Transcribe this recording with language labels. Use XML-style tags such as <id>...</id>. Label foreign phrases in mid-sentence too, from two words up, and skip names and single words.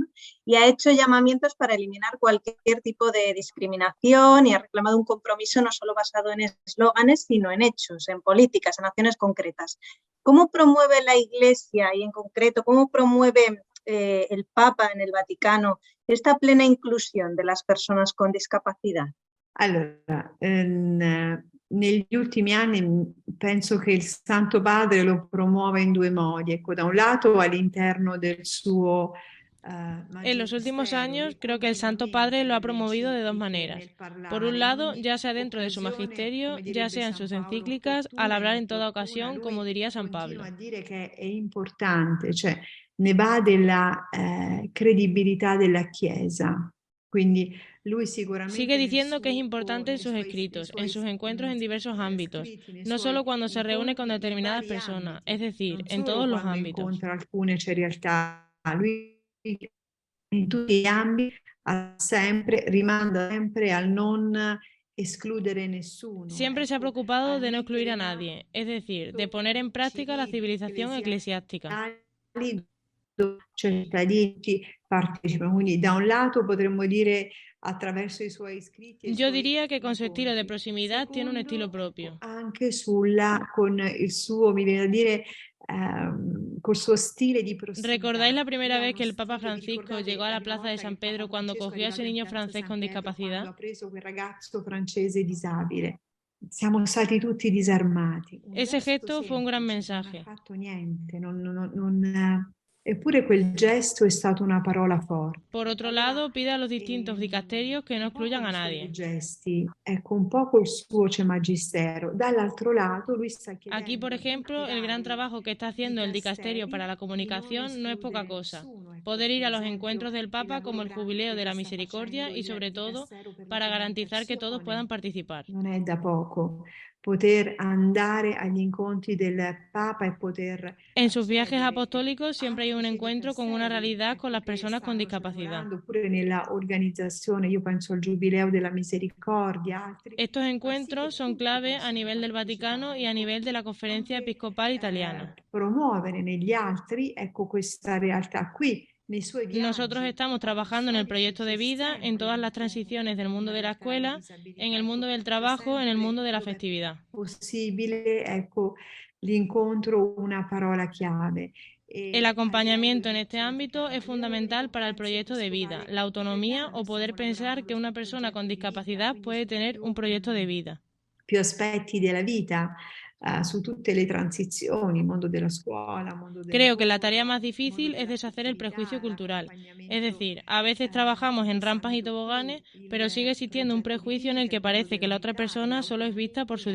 <es>Y ha hecho llamamientos para eliminar cualquier tipo de discriminación y ha reclamado un compromiso no solo basado en eslóganes, sino en hechos, en políticas, en acciones concretas. ¿Cómo promueve la Iglesia y en concreto cómo promueve el Papa en el Vaticano esta plena inclusión de las personas con discapacidad?</es> <it>Allora, negli ultimi anni penso che il Santo Padre lo promuova in 2 modi. Ecco, da un lato all'interno del suo</it> <es>En los últimos años creo que el Santo Padre lo ha promovido de 2 maneras. Por un lado, ya sea dentro de su magisterio, ya sea en sus encíclicas, al hablar en toda ocasión, como diría San Pablo.</es> <it>A dire che è importante, cioè ne va della credibilità della Chiesa. Quindi lui sicuramente</it> <es>sigue diciendo que es importante en sus escritos, en sus encuentros en diversos ámbitos, no solo cuando se reúne con determinadas personas, es decir, en todos los ámbitos.</es> <it>Lui in tutti gli ambiti rimanda sempre al non excludere nessuno.</it> <es>Siempre se ha preocupado de no excluir a nadie, es decir, de poner en práctica la civilización eclesiástica.</es> <it>Cittadini partecipano, quindi da un lato potremmo dire attraverso i suoi scritti.</it> <es>Yo diría que con su estilo de proximidad tiene un estilo propio.</es> <it>Anche con il suo, mi viene da dire, col suo stile di prossimità.</it> <es>¿Recordáis la primera vez que el Papa Francisco llegó a la plaza de San Pedro cuando cogió a ese niño francés con discapacidad?</es> <it>Quando ha preso quel ragazzo francese disabile. Siamo stati tutti disarmati.</it> <es>Ese gesto fue un gran mensaje.</es> <it>Non ha fatto niente, eppure quel gesto è stata una parola forte.</it> <es>Por otro lado, pide a los distintos dicasterios que no excluyan a nadie.</es> <it>Gesti, ecco, un poco il suo magistero. Dall'altro lato, lui sta chiedendo.</it> <es>Aquí, por ejemplo, el gran trabajo que está haciendo el dicasterio para la comunicación no es poca cosa. Poder ir a los encuentros del Papa como el Jubileo de la Misericordia y, sobre todo, para garantizar que todos puedan participar.</es> <it>Non è da poco. Poter andare agli incontri del Papa e poter...</it> <es>En sus viajes apostólicos siempre hay un encuentro con una realidad con las personas con discapacidad.</es> <it>Oppure nella organizzazione, io penso al Giubileo della Misericordia, altri...</it> <es>Estos encuentros son clave a nivel del Vaticano y a nivel de la Conferencia Episcopal Italiana.</es> <it>Promuovere negli altri, ecco, questa realtà qui.</it> <es>Nosotros estamos trabajando en el proyecto de vida, en todas las transiciones del mundo de la escuela, en el mundo del trabajo, en el mundo de la festividad.</es> <it>Possibile, ecco, l'incontro, una parola chiave.</it> <es>El acompañamiento en este ámbito es fundamental para el proyecto de vida, la autonomía o poder pensar que una persona con discapacidad puede tener un proyecto de vida.</es> <it>Più aspetti della vita. su tutte le transizioni, mondo della scuola, mondo del</it> <es>Creo que la</es> <it>lavoro,</it> <es>tarea más difícil</es> <it>mondo</it> <es>es</es> <it>della</it> <es>deshacer el</es> <it>fertilità,</it> <es>prejuicio cultural. Es</es> <it>l'accompagnamento</it> <es>decir, a veces trabajamos en rampas y</es> <it>pensando</it> <es>toboganes,</es> <it>qui</it> <es>pero sigue existiendo un</es> <it>progetto di</it> <es>prejuicio en el</es> <it>vita,</it> <es>que</es> <it>il mondo</it> <es>parece que</es> <it>della</it> <es>la otra</es> <it>vita,</it> <es>persona solo es vista por su</es>